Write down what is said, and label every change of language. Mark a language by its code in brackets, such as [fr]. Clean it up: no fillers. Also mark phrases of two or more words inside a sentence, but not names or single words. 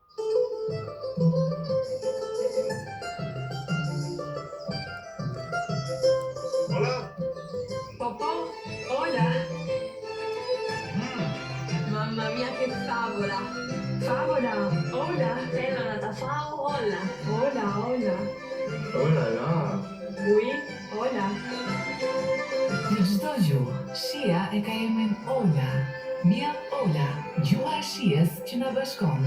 [es] Hola. [it] Papà, hola. Mamma mia che favola. Favola, hola. È nata favola. [es] Hola, hola. Hola, la. Oui, hola. [sq] Në çdo gjuhë, shia e ka emrin Ola. Mia Ola, gjuha e shijes që na bashkon.